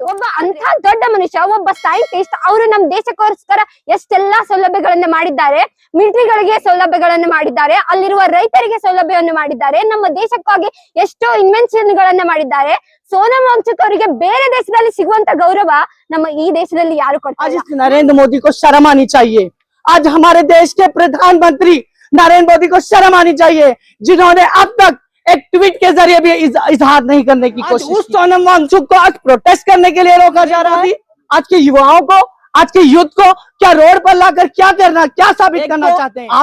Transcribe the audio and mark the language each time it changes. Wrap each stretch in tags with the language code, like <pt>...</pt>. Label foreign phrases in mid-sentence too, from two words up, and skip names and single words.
<kn>ಒಬ್ಬ ಅಂತ ದೊಡ್ಡ ಮನುಷ್ಯ, ಒಬ್ಬ ಸೈಂಟಿಸ್ಟ್, ಅವರು ನಮ್ ದೇಶಕ್ಕೋಸ್ಕರ ಎಷ್ಟೆಲ್ಲಾ ಸೌಲಭ್ಯಗಳನ್ನ ಮಾಡಿದ್ದಾರೆ. ಮಿಲಿಟರಿಗಳಿಗೆ ಸೌಲಭ್ಯಗಳನ್ನು ಮಾಡಿದ್ದಾರೆ, ಅಲ್ಲಿರುವ ರೈತರಿಗೆ ಸೌಲಭ್ಯವನ್ನು ಮಾಡಿದ್ದಾರೆ, ನಮ್ಮ ದೇಶಕ್ಕಾಗಿ ಎಷ್ಟೋ ಇನ್ವೆನ್ಷನ್ ಗಳನ್ನ ಮಾಡಿದ್ದಾರೆ. ಸೋನಂ ವಾಂಗ್ಚುಕ್ ಅವರಿಗೆ ಬೇರೆ ದೇಶದಲ್ಲಿ ಸಿಗುವಂತ ಗೌರವ ನಮ್ಮ ಈ ದೇಶದಲ್ಲಿ ಯಾರು ಕೊಡ್ತಾರೆ?</kn> <hi>नरेंद्र मोदी को शर्म आनी चाहिए। आज हमारे देश के प्रधानमंत्री नरेंद्र मोदी को शर्म आनी चाहिए, जिन्होंने अब तक एक ट्वीट के जरिए भी इजहार नहीं करने की कोशिश। उस सोनम वांगचुक को आज प्रोटेस्ट करने के लिए रोका जा रहा है। आज के युवाओं को, आज के यूथ को क्या रोड पर लाकर क्या करना, क्या साबित करना चाहते हैं?</hi>